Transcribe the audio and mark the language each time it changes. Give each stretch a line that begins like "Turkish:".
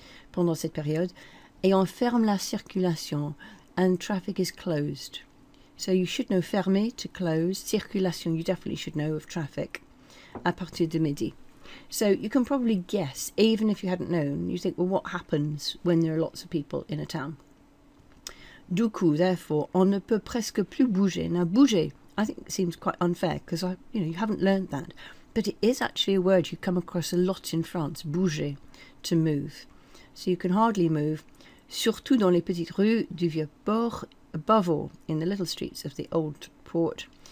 French: Pendant cette période, et on ferme la circulation,
English: and traffic is closed. So you should know fermer, to close, circulation, you definitely should know of traffic,
French: à partir de midi.
English: So you can probably guess, even if you hadn't known, you think, well, what happens when there are lots of people in a town?
French: Du coup, therefore, on ne peut presque plus bouger.
English: Now, bouger, I think seems quite unfair because you haven't learned that, but it is actually a word you come across a lot in France. Bouger, to move. So you can hardly move,
French: surtout dans les petites rues du Vieux-Port,
English: above all in the little streets of the old port.